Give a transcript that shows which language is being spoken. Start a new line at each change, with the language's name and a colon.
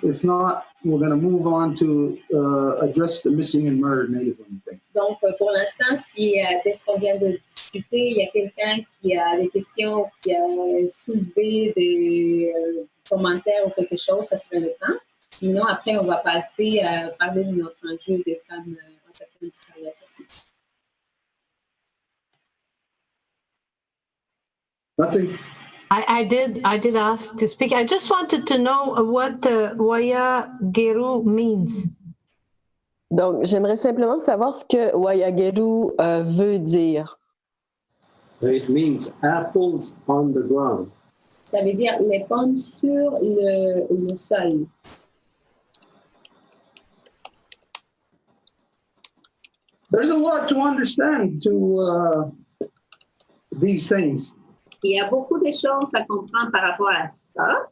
English: If not, we're going to move on to address the missing and murdered Native women thing.
French: Donc, pour l'instant, si dès ce qu'on vient de discuter, il y a quelqu'un qui a des questions, qui a soulevé des commentaires ou quelque chose, ça serait le temps. Sinon, après, on va passer à parler de notre enjeu des femmes autochtones sur la société.
English: Nothing. I did ask to speak. I just wanted to know what Wayageru means.
French: Donc, j'aimerais simplement savoir ce que Wayageru veut dire.
English: It means apples on the ground.
French: Ça veut dire les pommes sur le sol.
English: There's a lot to understand to these things.
French: Il y a beaucoup de choses à comprendre par rapport à ça.